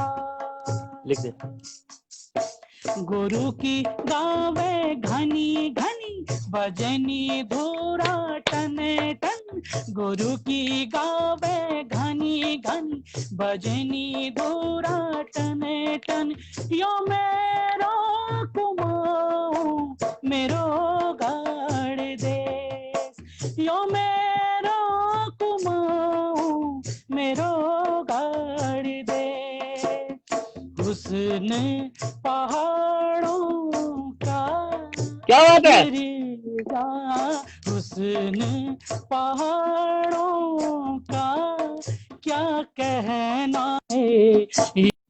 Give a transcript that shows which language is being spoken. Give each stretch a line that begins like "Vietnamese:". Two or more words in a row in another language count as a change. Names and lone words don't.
Hindi: लिख दे।
Kumaoni: गुरु की गावे घनी घनी भजनी धूरा टन टन, गुरु की गावे घनी घनी भजनी धूरा टन टन, यो मेरो कुमाऊं मेरो गढ़ देश। यो मेरो कुमाऊं मेरो गढ़ देश।
Hindi: हुस्न पहाड़ों का क्या बात है। गिरेगा, हुस्न पहाड़ों का क्या कहना है।